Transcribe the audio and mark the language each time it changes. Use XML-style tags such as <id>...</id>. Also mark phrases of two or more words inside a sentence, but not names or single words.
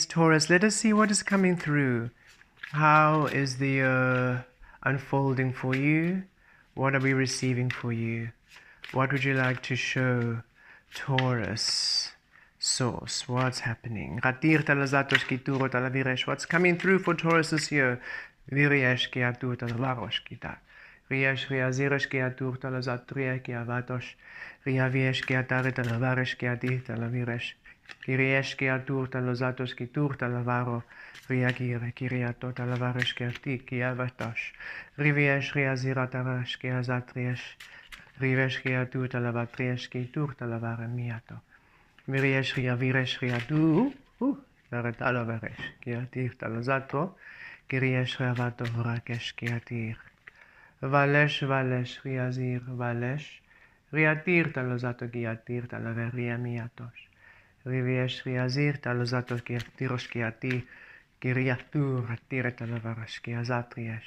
<en>Taurus, let us see what is coming through. How is the year unfolding for you? What are we receiving for you? What would you like to show, Taurus? Source, what's happening? What's coming through for Taurus this year? Riash riaziresh kia turta la zatria kia vatos. Riaviesh kia tarita la varesh kia dita la viresh. Kiriesh kia turta la zatos ki turta la varo. Riagire kiria tota la varesh kia ti kia vatos. Riviesh riazira tarash kia zatriesh. Rivesh kia turta la vatriesh ki turta la vare miato. Viriesh riaviresh riadu. Vareta la varesh kia tirta la zatro. Kiriesh riavato rakesh kia tir. Valesh, Valesh, Riazir, Valesh, Riatir talozato giatir talaveria miatos. Riviesh Riazir talozato giatiros giati, Giriatur, Atire talavaras giazatriesh.</en>